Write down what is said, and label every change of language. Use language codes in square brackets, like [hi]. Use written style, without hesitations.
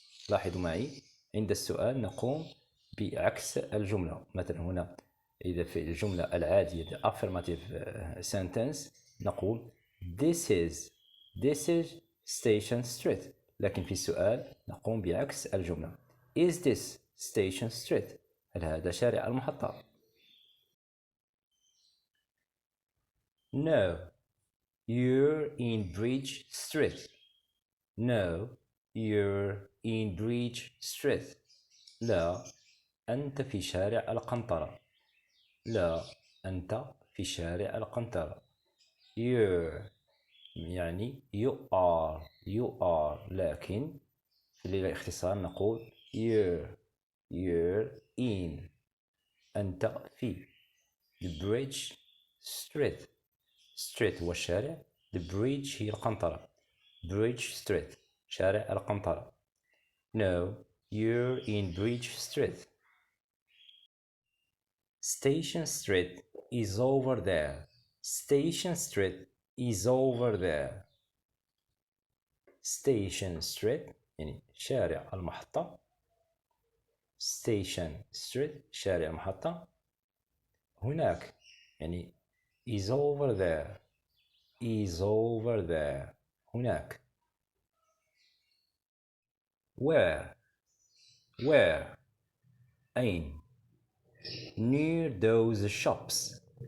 [ar] لاحظوا معي عند السؤال نقوم بعكس الجملة. مثلا هنا إذا في الجملة العادية [en] the affirmative sentence [ar] نقول [en] this is station street، [ar] لكن في السؤال نقوم بعكس الجملة. [en] Is this station street؟ [ar] هل هذا شارع المحطة؟ [en] No, you're in Bridge Street. No, you're in Bridge Street. [ar] لا، أنت في شارع القنطرة. لا، أنت في شارع القنطرة. [en] You're [ar] يعني [en] you are، [ar] لكن في الاختصار نقول [en] you're in. [ar] أنت في [en] the bridge street. [ar] street هو الشارع. [en] the bridge [ar] هي القنطرة. [en] bridge street [ar] شارع القنطرة. [en] No, you're in Bridge Street. Station Street is over there. Station Street is over there. [ar] Station Street يعني شارع المحطة. Station Street شارع المحطة. هناك يعني [en] is over there. is over there. [ar] هناك. [en] Where [ar] أين؟ [en] near those shops.